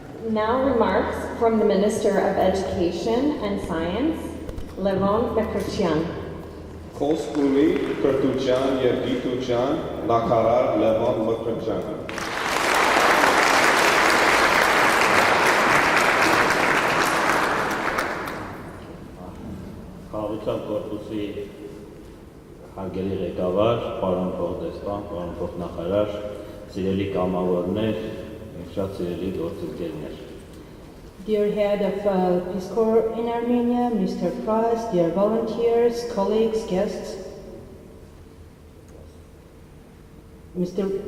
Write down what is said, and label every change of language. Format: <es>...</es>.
<en>Now remarks from the Minister of Education and Science, Levon Mekrutyan.</en> <hy>Խոստումի կրթության եւ գիտության նախարար Լևոն Մկրտչյանը։ Խաղաղության կորպուսի հարգելի ղեկավար, պարոն փոխդեսպան, պարոն փոխնախարար, սիրելի կամավորներ, շատ սիրելի գործընկերներ։</hy> <en>Dear head of Peace Corps in Armenia, Mr. Price, dear volunteers, colleagues, guests, Mr.</en>